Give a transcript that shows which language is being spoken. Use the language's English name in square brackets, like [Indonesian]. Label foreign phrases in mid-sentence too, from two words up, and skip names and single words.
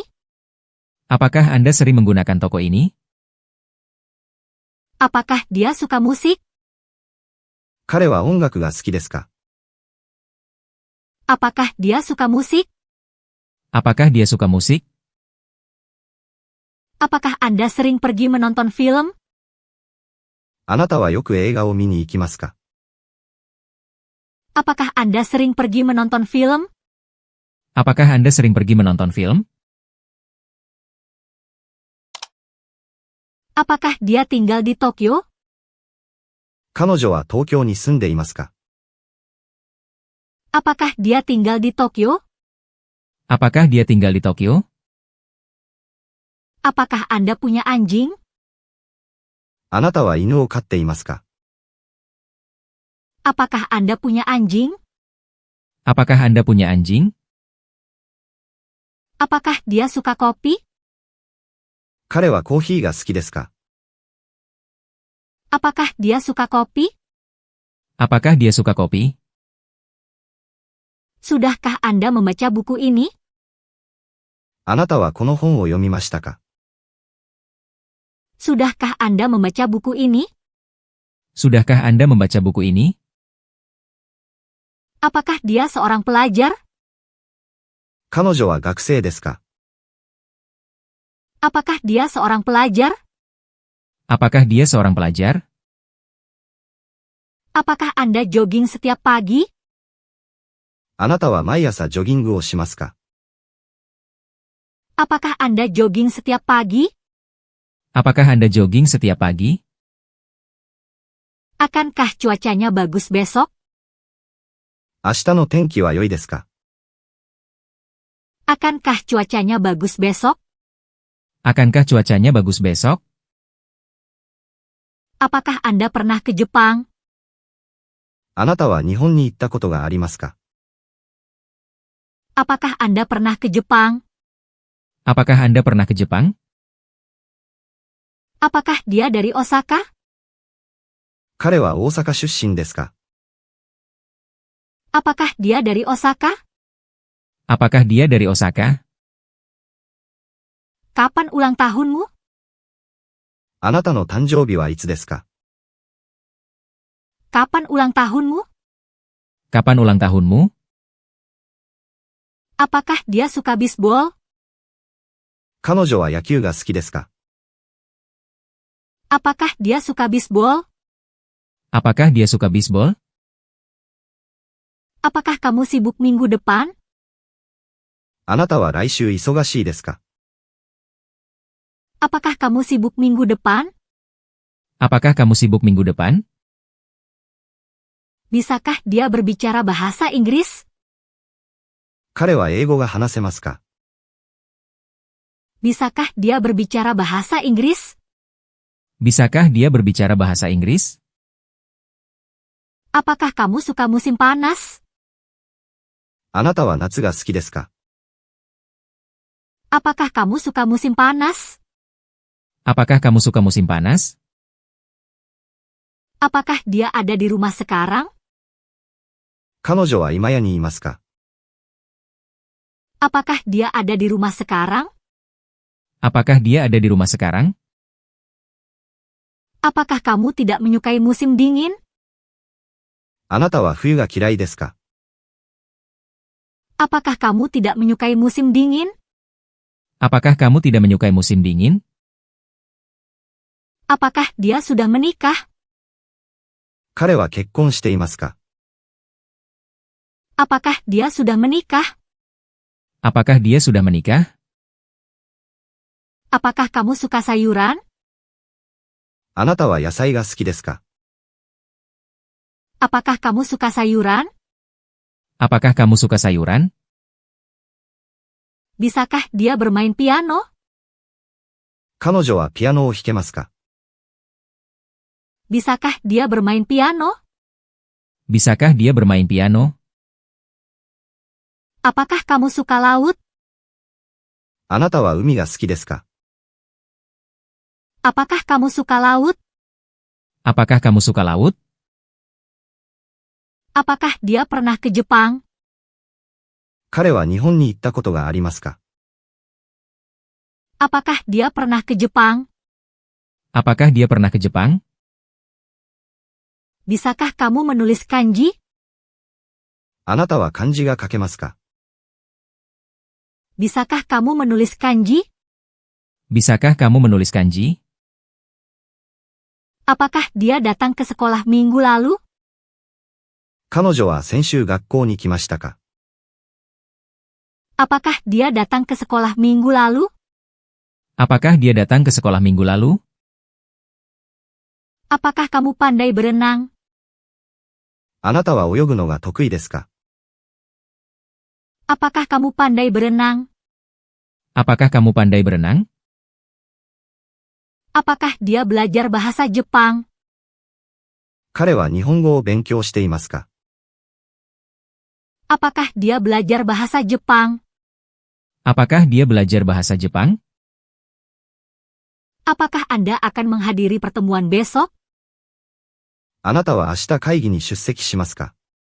[Indonesian] Apakah Anda sering menggunakan toko ini? Apakah dia suka musik? [Japanese] 彼は音楽が好きですか？ [Indonesian] Apakah dia suka musik? Apakah dia suka musik? Apakah Anda sering pergi menonton film? [Japanese] あなたはよく映画を見に行きますか？ [Indonesian] Apakah Anda sering pergi menonton film? Apakah Anda sering pergi menonton film? Apakah dia tinggal di Tokyo? [Japanese] 彼女は東京に住んでいますか？ [Indonesian] Apakah dia tinggal di Tokyo? Apakah dia tinggal di Tokyo? Apakah Anda punya anjing? [Japanese] あなたは犬を飼っていますか？ [Indonesian] Apakah Anda punya anjing? Apakah Anda punya anjing? Apakah dia suka kopi? [Japanese] 彼はコーヒーが好きですか？ [Indonesian] Apakah dia suka kopi? Apakah dia suka kopi? Sudahkah Anda membaca buku ini? [Japanese] あなたはこの本を読みましたか？ [Indonesian] Sudahkah Anda membaca buku ini? Sudahkah Anda membaca buku ini? Apakah dia seorang pelajar? [Japanese] 彼女は学生ですか？ [Indonesian] Apakah dia seorang pelajar? Apakah dia seorang pelajar? Apakah Anda jogging setiap pagi? [Japanese] あなたは毎朝ジョギングをしますか？ [Indonesian] Apakah Anda jogging setiap pagi? Apakah Anda jogging setiap pagi? Akankah cuacanya bagus besok? [Japanese] 明日の天気は良いですか？ [Indonesian] Akankah cuacanya bagus besok? Akankah cuacanya bagus besok? Apakah Anda pernah ke Jepang? [Japanese] あなたは日本に行ったことがありますか？ [Indonesian] Apakah Anda pernah ke Jepang? Apakah Anda pernah ke Jepang? Apakah dia dari Osaka? [Japanese] 彼は大阪出身ですか？ [Indonesian] Apakah dia dari Osaka? Apakah dia dari Osaka? Kapan ulang tahunmu? [Japanese] あなたの誕生日はいつですか？ [Indonesian] Kapan ulang tahunmu? Kapan ulang tahunmu? Apakah dia suka bisbol? [Japanese] 彼女は野球が好きですか？ [Indonesian] Apakah dia suka bisbol? Apakah dia suka bisbol? Apakah kamu sibuk minggu depan? [Japanese] あなたは来週忙しいですか？ [Indonesian] Apakah kamu sibuk minggu depan? Apakah kamu sibuk minggu depan? Bisakah dia berbicara bahasa Inggris? [Japanese] 彼は英語が話せますか？ [Indonesian] Bisakah dia berbicara bahasa Inggris? Bisakah dia berbicara bahasa Inggris? Apakah kamu suka musim panas? [Japanese] あなたは夏が好きですか？ [Indonesian] Apakah kamu suka musim panas? Apakah kamu suka musim panas? Apakah dia ada di rumah sekarang? [Japanese] 彼女は今家にいますか？ [Indonesian] Apakah dia ada di rumah sekarang? Apakah dia ada di rumah sekarang? Apakah kamu tidak menyukai musim dingin? [Japanese] あなたは冬が嫌いですか？ [Indonesian] Apakah kamu tidak menyukai musim dingin? Apakah kamu tidak menyukai musim dingin? Apakah dia sudah menikah? [Japanese] 彼は結婚していますか？ [Indonesian] Apakah dia sudah menikah? Apakah dia sudah menikah? Apakah kamu suka sayuran? [Japanese] あなたは野菜が好きですか？ [Indonesian] Apakah kamu suka sayuran? Apakah kamu suka sayuran? Bisakah dia bermain piano? [Japanese] 彼女はピアノを弾けますか？ [Indonesian] Bisakah dia bermain piano? Bisakah dia bermain piano? Apakah kamu suka laut? [Japanese] あなたは海が好きですか？ [Indonesian] Apakah kamu suka laut? Apakah kamu suka laut? Apakah dia pernah ke Jepang? [Japanese] 彼は日本に行ったことがありますか？ [Indonesian] Apakah dia pernah ke Jepang? Apakah dia pernah ke Jepang? Bisakah kamu menulis kanji? [Japanese] あなたは漢字が書けますか？ [Indonesian] Bisakah kamu menulis kanji? Bisakah kamu menulis kanji? Apakah dia datang ke sekolah minggu lalu? [Japanese] 彼女は先週学校に来ましたか？ [Indonesian] Apakah dia datang ke sekolah minggu lalu? Apakah dia datang ke sekolah minggu lalu? Apakah kamu pandai berenang? [Japanese] あなたは泳ぐのが得意ですか？ [Indonesian] Apakah kamu pandai berenang? Apakah kamu pandai berenang? Apakah dia belajar bahasa Jepang? [Japanese] 彼は日本語を勉強していますか？ [Indonesian] Apakah dia belajar bahasa Jepang? Apakah dia belajar bahasa Jepang? Apakah Anda akan menghadiri pertemuan besok? [Japanese] あなたは明日会議に出席しますか？